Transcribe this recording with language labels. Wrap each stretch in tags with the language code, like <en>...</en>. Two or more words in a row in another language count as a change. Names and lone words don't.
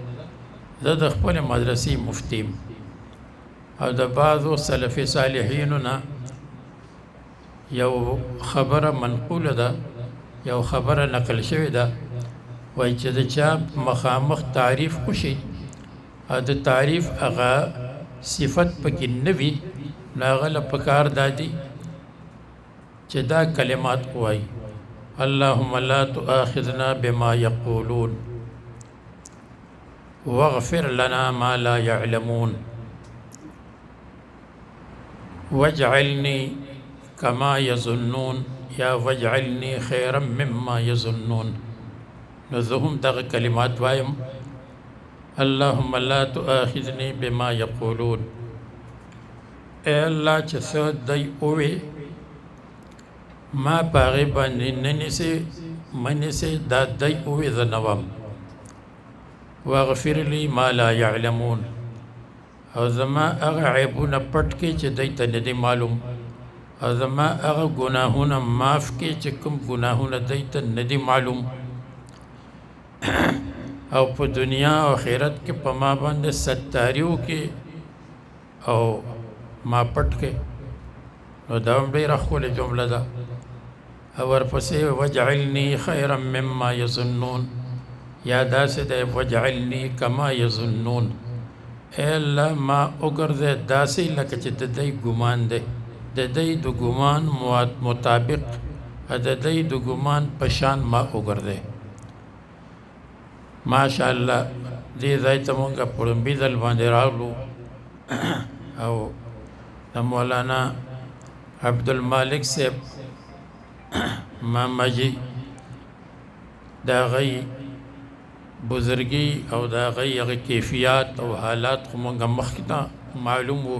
<ps>زه د خپل مدرسې مفتیم او د بعضو سلفي صالحینو نه یو خبره منقوله ده، یو خبره نقل شوې ده، وایي چې د چا مخامخ تعریف وشي او د تعریف هغه صفت پکې نه وي، نو هغه له پکار دا دي چې دا کلمات وایي:</ps> <ar>اللهم لا تؤاخذنا بما يقولون واغفر لنا ما لا يعلمون واجعلني كما يظنون یا واجعلني خيرا مما يظنون.</ar> <ps>نو زه هم دغه کلمات وایم:</ps> <ar>اللهم لا تؤاخذني بما يقولون.</ar> <ps>اے الله چې څه دی اووې ما پاغې باندې ننیسې منیسې دا دی اووې زه نه وم.</ps> <ar>واغفر لي ما لا يعلمون،</ar> <ps>او زما هغه عیبونه پټ کړي چې دوی ته نه دي معلوم، او زما هغه ګناهونه معاف کړي چې کوم ګناهونه دوی ته نه دي معلوم، او په دنیا او آخرت کې په ما باندې ستاري وکړي او ما پټ کړي. نو دا هم ډېره ښکلې جمله ده. او ورپسې</ps> <ar>واجعلني خيرا مما يظنون،</ar> <ps>یا داسې دی</ps> <ar>واجعلني كما يظنون.</ar> <ps>اے الله ما وګرځې داسې لکه چې د دوی ګمان دی، د دوی د ګمان مطابق، د دوی د ګمان په شان ما وګرځې. ماشاءالله دې ځای ته مونږ په لومبي ځل باندې راغلو او د مولانا عبدالمالک صاحب ماما جي دا غي بزرگی او دا غي هغه کیفیات او حالات خو مونږ مخکې معلوم وو.</ps>